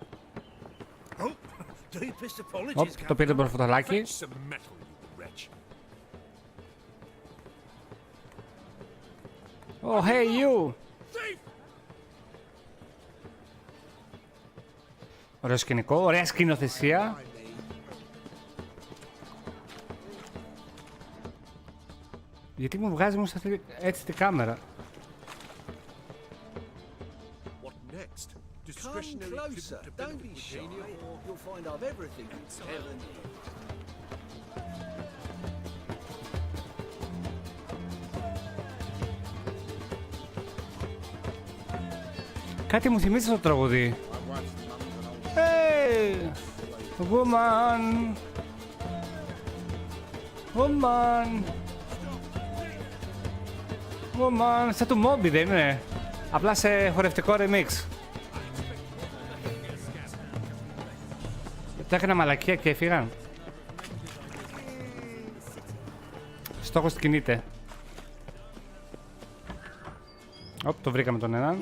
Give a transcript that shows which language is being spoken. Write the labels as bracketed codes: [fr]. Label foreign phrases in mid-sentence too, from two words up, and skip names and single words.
[el] Οπ, το πήρε το φωτολάκι. [en] Some metal, you wretch. Oh, hey you! [el] Ωραίο σκηνικό, ωραία σκηνοθεσία. Γιατί μου βγάζει μου έτσι τη κάμερα. [en] What next? Come closer. Don't be shy. You'll find I've everything you ever need. [el] Κάτι μου θυμίζει το τραγουδί. [en] Hey! Woman! Woman! Woman! [el] Σαν του Moby δεν είναι? Απλά σε χορευτικό remix. Τα έκανα μαλακία και έφυγαν. Στόχος κινείται. Οπ, το βρήκαμε τον έναν.